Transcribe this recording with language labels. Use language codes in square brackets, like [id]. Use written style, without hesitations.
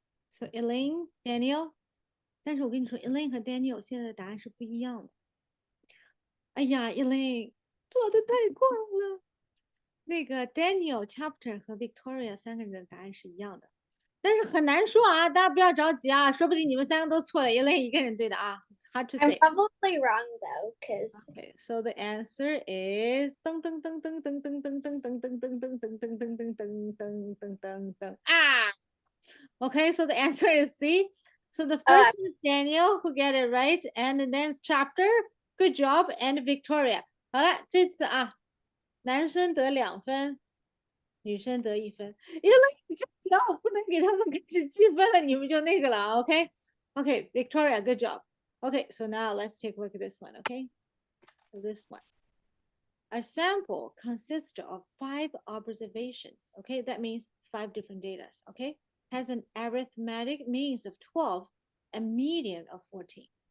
[zh] So Elaine, Daniel，但是我跟你说，Elaine 和 Daniel 现在的答案是不一样的。哎呀，Elaine 做的太快了。那个 Daniel、Chapter 和 Victoria 三个人的答案是一样的，但是很难说啊，大家不要着急啊，说不定你们三个都错了，Elaine 一个人对的啊。 [en] Hard to I'm say. probably wrong though, because Okay, so the answer is dun dun dun dun dun dun dun dun dun dun dun dun dun dun dun dun dun dun dun dun dun. Ah. Okay, so the answer is C. So the first is Daniel who get it right, and then it's Chapter. Good job, and Victoria. [zh] 好了，这次啊，男生得2分，女生得1分。因为你这样不能给他们开始计分了，你们就那个了，OK? [en] Okay, Victoria, good job. Okay, so now let's take a look at this one, okay? So this one. A sample consists of 5 observations, okay? That means 5 different data, okay? Has an arithmetic means of 12, a median of 14.